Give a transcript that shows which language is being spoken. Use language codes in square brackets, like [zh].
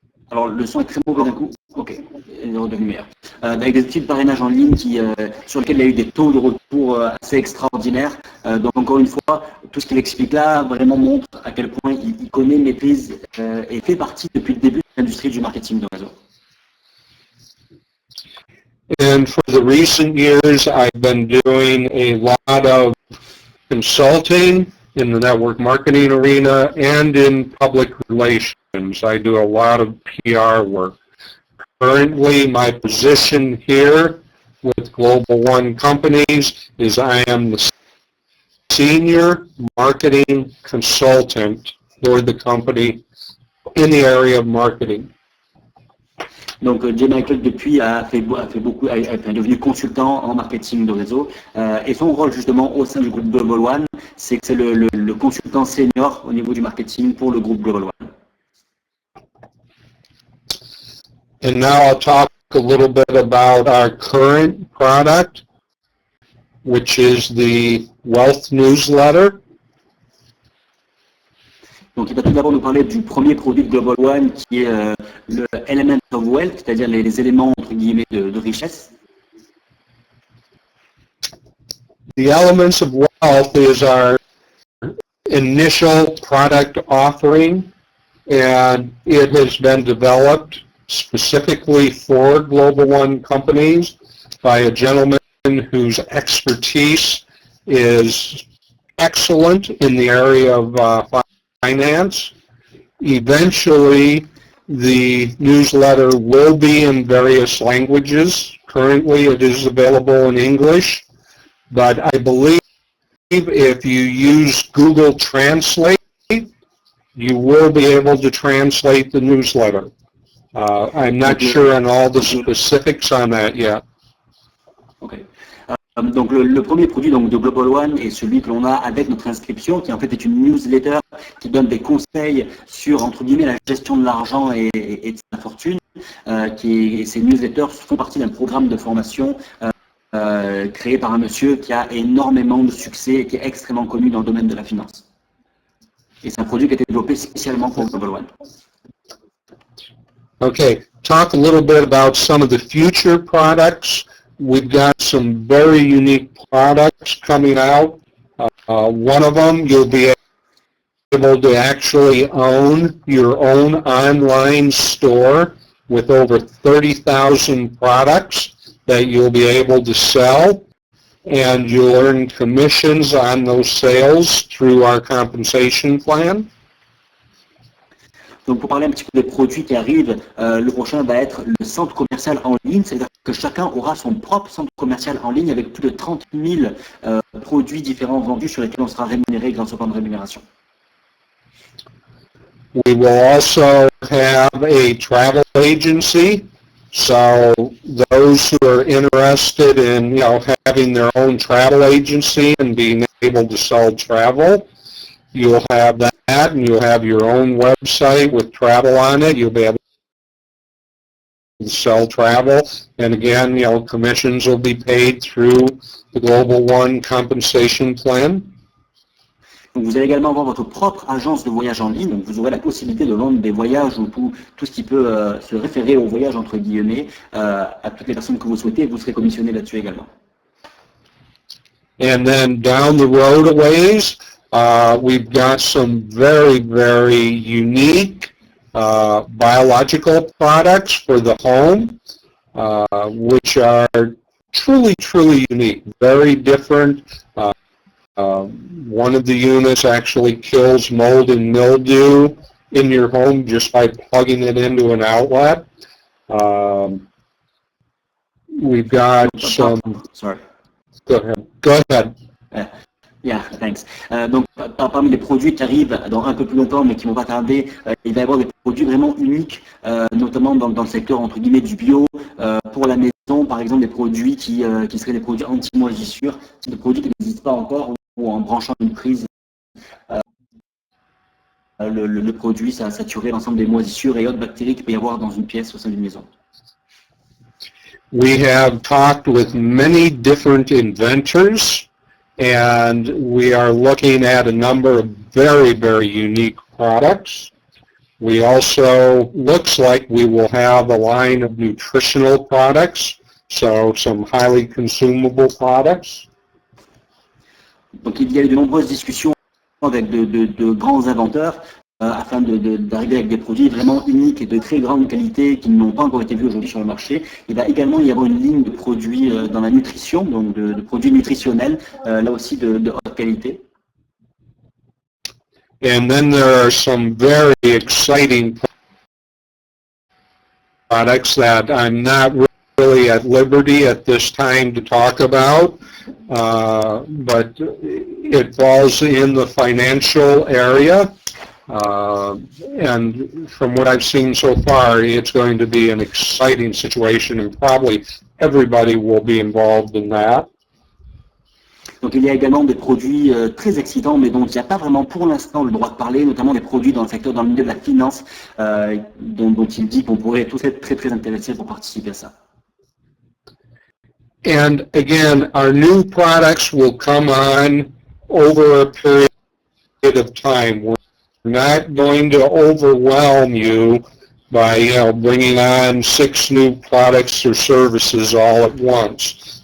[fr] Alors le son est très mauvais d'un coup. Ok, il est redevenu meilleur. Avec des outils de parrainage en ligne sur lesquels il y a eu des taux de retour assez extraordinaires. Donc encore une fois, tout ce qu'il explique là vraiment montre à quel point il connaît, maîtrise et fait partie depuis le début de l'industrie du marketing de réseau. [en] And for the recent years, I've been doing a lot of consulting in the network marketing arena and in public relations. I do a lot of PR work. Currently, my position here with GlobalOne companies is I am the senior marketing consultant for the company in the area of marketing. [fr] Donc J Michael depuis est devenu consultant en marketing de réseau et son rôle justement au sein du groupe GlobalOne, c'est que c'est le consultant senior au niveau du marketing pour le groupe GlobalOne. [en] And now I'll talk a little bit about our current product, which is the Wealth Newsletter. [fr] Donc il va tout d'abord nous parler du premier produit de GlobalOne qui est le Element of Wealth, c'est-à-dire les éléments entre guillemets de richesse. [en] The Elements of Wealth is our initial product offering, and it has been developed specifically for GlobalOne companies by a gentleman whose expertise is excellent in the area of finance. Eventually, the newsletter will be in various languages. Currently, it is available in English, but I believe if you use Google Translate, you will be able to translate the newsletter. I'm not sure on all the specifics on that yet. Okay. [fr] Donc le premier produit donc, de GlobalOne est celui que l'on a avec notre inscription, qui en fait est une newsletter qui donne des conseils sur, entre guillemets, la gestion de l'argent et de sa fortune. Ces newsletters font partie d'un programme de formation créé par un monsieur qui a énormément de succès et qui est extrêmement connu dans le domaine de la finance. Et c'est un produit qui a été développé spécialement pour GlobalOne. [en] Okay, talk a little bit about some of the future products. We've got some very unique products coming out. One of them, you'll be able to actually own your own online store with over 30,000 products that you'll be able to sell, and you'll earn commissions on those sales through our compensation plan. [fr] Donc pour parler un petit peu des produits qui arrivent, le prochain va être le centre commercial en ligne, c'est-à-dire que chacun aura son propre centre commercial en ligne avec plus de 30 000 produits différents vendus sur lesquels on sera rémunéré grâce au plan de rémunération. [en] We will also have a travel agency, so those who are interested in, having their own travel agency and being able to sell travel, you'll have that, and you'll have your own website with travel on it. You'll be able to sell travel, and again, commissions will be paid through the GlobalOne compensation plan. [fr] Donc vous allez également avoir votre propre agence de voyage en ligne, donc vous aurez la possibilité de vendre des voyages ou tout ce qui peut se référer au voyage entre guillemets à toutes les personnes que vous souhaitez, et vous serez commissionné là-dessus également. [en] And then down the road a ways, we've got some very, very unique biological products for the home, which are truly, truly unique, very different. One of the units actually kills mold and mildew in your home just by plugging it into an outlet. We've got some... Sorry. Go ahead. Go ahead. Yeah, thanks. [fr] Donc, parmi les produits qui arrivent dans un peu plus longtemps, mais qui vont pas tarder, il va y avoir des produits vraiment uniques, notamment dans le secteur entre guillemets du bio, pour la maison, par exemple des produits qui seraient des produits anti-moisissure, des produits qui n'existent pas encore, ou en branchant une prise, le produit, ça a saturé l'ensemble des moisissures et autres bactéries qu'il peut y avoir dans une pièce au sein d'une maison. [en] We have talked with many different inventors, and we are looking at a number of very, very unique products. We also, looks like we will have a line of nutritional products, so some highly consumable products. [fr] Donc il y a eu de nombreuses discussions avec de grands inventeurs afin d'arriver avec des produits vraiment uniques et de très grande qualité qui n'ont pas encore été vus aujourd'hui sur le marché. Il va également y avoir une ligne de produits dans la nutrition, donc de produits nutritionnels, là aussi de haute qualité. [en] And then there are some very exciting products that I'm not really at liberty at this time to talk about, but it falls in the financial area. And from what I've seen so far, it's going to be an exciting situation, and probably everybody will be involved in that. [fr] Donc il y a également des produits très excitants, mais dont il n'y a pas vraiment pour l'instant le droit de parler, notamment des produits dans le milieu de la finance, dont il dit qu'on pourrait tous être très très intéressés pour participer à ça. [en] And again, our new products will come on over a period of time. We're not going to overwhelm you by, bringing on 6 new products or services all at once.